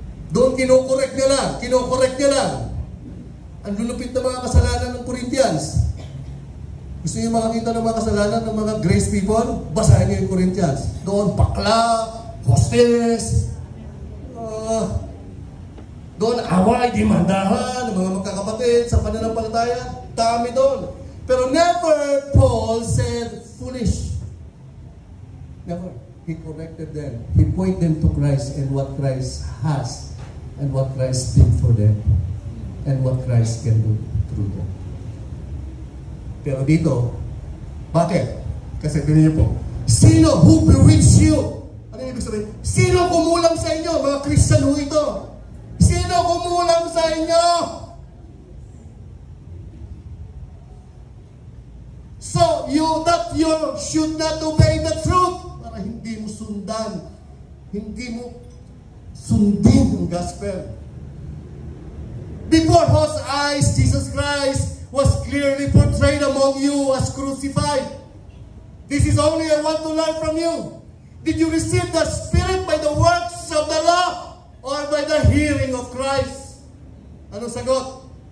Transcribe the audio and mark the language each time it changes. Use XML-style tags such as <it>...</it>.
<tl>Doon kinokorek niya lang. Ang lulupit na mga kasalanan ng Corinthians. Gusto niyo makakita ng mga kasalanan ng mga grace people? Basahin niyo yung Corinthians. Doon, bakla, hostess, doon, away, demandahan, ng mga magkakapatid sa pananampalataya. Dami doon.</tl> <en>Pero never Paul said foolish. Never. He corrected them. He pointed them to Christ and what Christ has and what Christ did for them and what Christ can do through them.</en> <tl>Pero dito, bakit? Kasi tingnan niyo po, sino</tl> <en>who bewitched you?</en> <tl>Ano yung ibig sabihin? Sino kumulam sa inyo? Mga Christian ho ito. Sino kumulam sa inyo?</tl> <en>So, you should not obey the truth</en> <tl>para hindi mo sundan. Hindi mo sundin ang gospel.</tl> <en>Before whose eyes, Jesus Christ was clearly portrayed among you as crucified. This is only I want to learn from you. Did you receive the Spirit by the works of the law or by the hearing of Christ?</en> <tl>Anong sagot?</tl>